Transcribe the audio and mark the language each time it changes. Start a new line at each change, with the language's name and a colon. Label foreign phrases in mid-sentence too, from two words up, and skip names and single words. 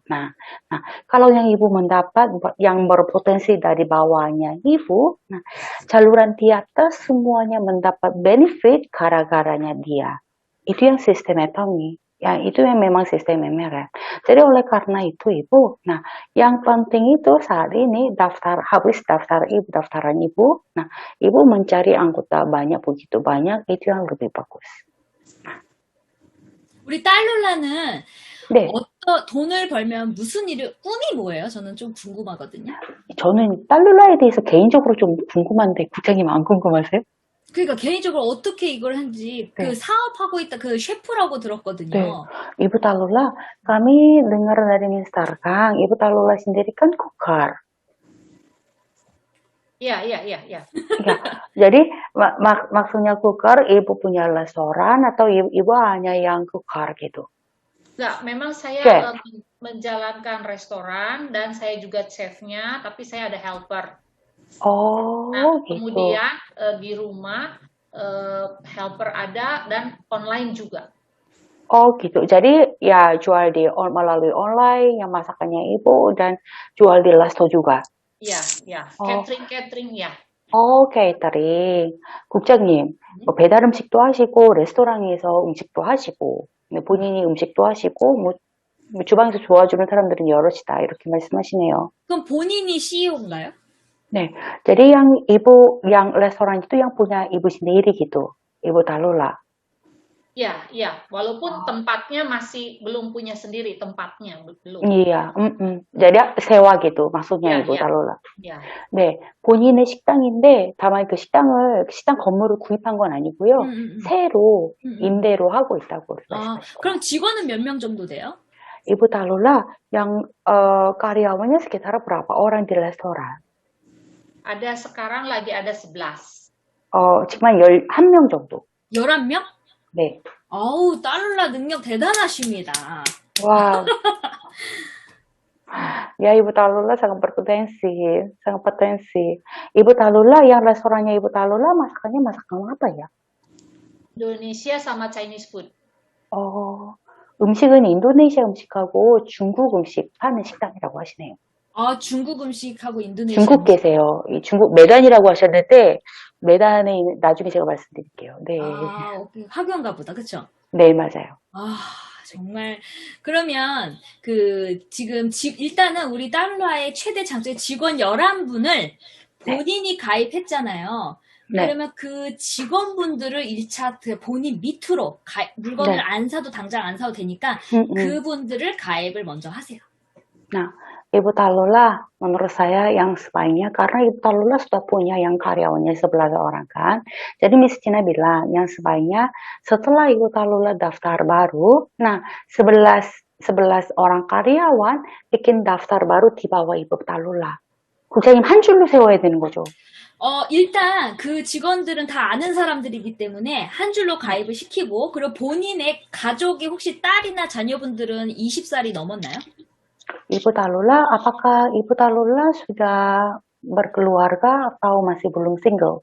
Indonesian: Nah, kalau yang Ibu mendapat yang berpotensi dari bawahnya Ibu, nah, saluran di atas semuanya mendapat benefit gara-garanya dia. Itu yang sistem Atomi. Yang itu yang memang sistemnya kan. Jadi oleh karena itu Ibu, nah yang penting itu saat ini habis daftaran Ibu, nah Ibu mencari anggota banyak begitu banyak itu yang lebih bagus.
Korean: 우리 딸룰라는 네, 돈을 벌면 무슨 일을, 꿈이 뭐예요? 저는 좀 궁금하거든요. 저는 딸룰라에 대해서 개인적으로 좀 궁금한데 국장님 안 궁금하세요? 그러니까 개인적으로 어떻게 이걸 한지 네. 그 사업하고 있다 그 셰프라고 들었거든요. 네.
Indonesian: Ibu Talula, kami dengar dari Mister Kang, Ibu Talula sendiri kan cooker. Iya. Ya, jadi maksudnya cooker, Ibu punya restoran atau Ibu hanya yang cooker gitu? Enggak, memang saya Chef. menjalankan restoran dan saya juga chefnya, tapi saya ada helper. Oh, Nah, gitu. kemudian di rumah helper ada dan online juga. Oh, gitu. Jadi ya jual melalui online, yang masakannya Ibu dan jual di resto juga. Iya.
Korean: 어.
Indonesian: Catering ya.
Korean: 케이터링. 국장님, 뭐 배달 음식도 하시고, 레스토랑에서 음식도 하시고, 본인이 음식도 하시고, 뭐 주방에서 도와주는 사람들은 여럿이다. 이렇게 말씀하시네요. 그럼 본인이 CEO인가요? 네.
Indonesian: Jadi yang restoran itu yang punya Ibu sendiri gitu. Ibu Talula. Iya. Walaupun tempatnya masih belum punya sendiri tempatnya, belum. Iya, Jadi sewa gitu maksudnya Ibu Iya. Talula. Iya.
Korean: 네, 본인의 식당인데 다만 그 시장 건물을 구입한 건 아니고요. 새로 임대로 하고 있다고 말씀하셨어요. 그럼 직원은 몇 명 정도 돼요?
Indonesian: Ibu Talula yang karyawannya sekitar berapa orang di restoran? Ada sekarang lagi ada 11.
Korean: 지금 11명 정도. 11명? 네. 어우, 딸룰라 능력 대단하십니다. Wow.
Indonesian: Ya, Ibu Talula sangat berpotensi, sangat potensi. Ibu Talula yang restorannya Ibu Talula masakannya masakan apa ya? Indonesia sama
English: Chinese food.
Korean: 음식은 인도네시아 음식하고 중국 음식 파는 식당이라고 하시네요. 중국 음식하고 인도네시아 중국 계세요. 중국 메단이라고 하셨는데 메단에 나중에 제가 말씀드릴게요. 네. 오케이. 학교인가 보다. 그쵸? 네, 맞아요. 정말. 그러면 지금 일단은 우리 딸룰라의 최대 장점이 직원 11분을 본인이 가입했잖아요. 네. 그러면 그 직원분들을 1차 본인 밑으로 물건을 네. 안 사도 당장 안 사도 되니까 그분들을 가입을 먼저 하세요.
Indonesian: Nah, Ibu Talula menurut saya yang sebaiknya karena Ibu Talula sudah punya yang karyawannya 11 orang kan. Jadi Miss Cina bilang yang sebaiknya setelah Ibu Talula daftar baru, nah 11 orang karyawan bikin daftar baru di bawah Ibu Talula.
Korean: 국장님 한 줄로 세워야 되는 거죠. 일단 그 직원들은 다 아는 사람들이기 때문에 한 줄로 가입을 시키고, 그리고 본인의 가족이 혹시 딸이나 자녀분들은 20살이 넘었나요?
Indonesian: Ibu Talula, apakah Ibu Talula sudah berkeluarga atau masih belum single?